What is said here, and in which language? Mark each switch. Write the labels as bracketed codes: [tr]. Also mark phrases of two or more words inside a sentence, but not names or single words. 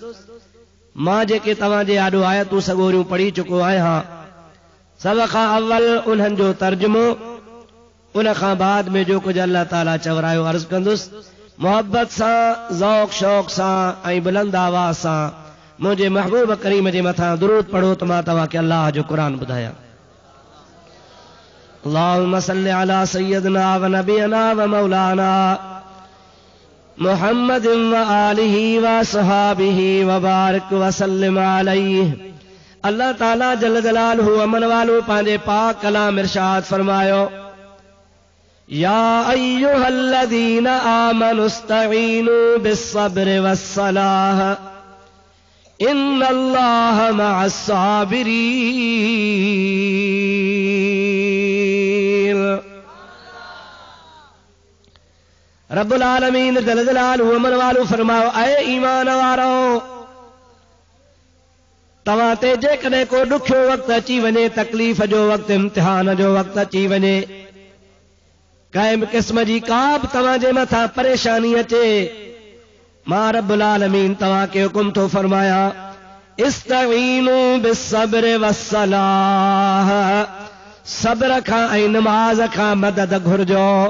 [sd] मां जेके तव्हां जे आॾो आयतूं सॻोरियूं पढ़ी चुको आहियां, सभ खां अव्वल उन्हनि जो तर्जुमो, उन खां बाद में जो कुछ अल्लाह ताला चवरायो अर्ज़ कंदुसि। मोहब्बत सां, ज़ौक़ शौक़ सां ऐं बुलंद आवाज़ सां मुंहिंजे महबूब करीम जे मथां दुरूद पढ़ो त मां तव्हांखे अल्लाह जो क़ुरान ॿुधायां। [ar] اللهم صل على سيدنا ونبينا ومولانا محمد وآله وأصحابه وبارك وسلم عليه. [sd] अल्लाह ताला [ar] جل جلاله [sd] अमन वालो पंहिंजे पाक कलाम इरशाद फरमायो, [ar] يا أيها الذين آمنوا استعينوا بالصبر والصلاة إن الله مع الصابرين. رب العالمين جل جلاله [sd] अमन वालो फरमायो, ऐ ईमान वारो, तव्हां ते जेकॾहिं को ॾुखियो वक़्तु अची वञे, तकलीफ़ जो वक़्तु, इम्तिहान जो वक़्तु अची वञे, कंहिं बि क़िस्म जी का बि तव्हां जे मथां परेशानी अचे, मां [ar] رب العالمين [sd] तव्हां खे हुकुम थो फरमायां, [ar] استعينوا بالصبر والصلاة, [sd] सब्र खां ऐं नमाज़ खां मदद घुर्जो।